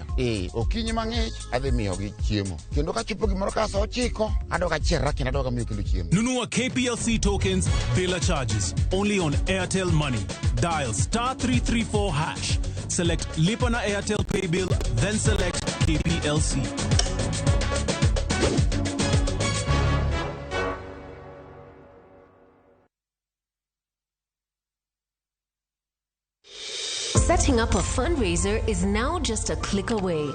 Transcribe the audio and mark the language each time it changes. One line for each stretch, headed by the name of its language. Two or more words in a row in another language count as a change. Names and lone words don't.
Luo (Kenya and Tanzania): Okinyi mang'ich adhi miyo gi chiemo, kendo ka chopo gimoro ka saa 9 adog achiera kendo adog amiyo kendo chiemo.
English: Nunua KPLC tokens bila charges only on Airtel Money. Dial *334#. Select Lipa na Airtel Pay Bill, then select KPLC. Setting up a fundraiser is now just a click away.